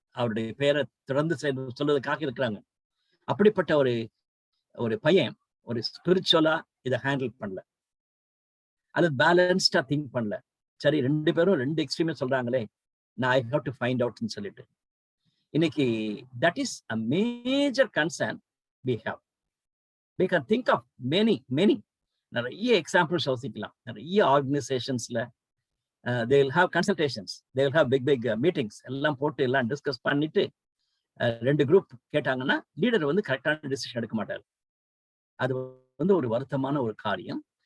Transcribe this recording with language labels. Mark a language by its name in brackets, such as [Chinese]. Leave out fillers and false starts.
[Tamil] அவருடைய பெயரை தொடர்ந்து சொல்வதற்காக இருக்கிறாங்க. அப்படிப்பட்ட ஒரு பையன் ஒரு ஸ்பிரிச்சுவலா இதை ஹேண்டில் பண்ணல, அது பேலன்ஸ்டா திங்க் பண்ணல. சரி, ரெண்டு பேரும் ரெண்டு எக்ஸ்ட்ரீமே சொல்றாங்களே, நான் [English] I have to find அவுட்னு [Tamil] சொல்லிட்டு இன்னைக்கு [English] That is a major concern we have. We can think of many [Tamil] நிறைய எக்ஸாம்பிள்ஸ் யோசிக்கலாம். நிறைய ஆர்கனைசேஷன்ஸ்ல [English] they will have consultations, they will have big meetings, [Tamil] எல்லாம் போட்டு எல்லாம் டிஸ்கஸ் பண்ணிட்டு ரெண்டு குரூப் கேட்டாங்கன்னா லீடர் வந்து கரெக்டான டிசிஷன் எடுக்க மாட்டார். அது வந்து ஒரு வருத்தமான ஒரு காரியம்.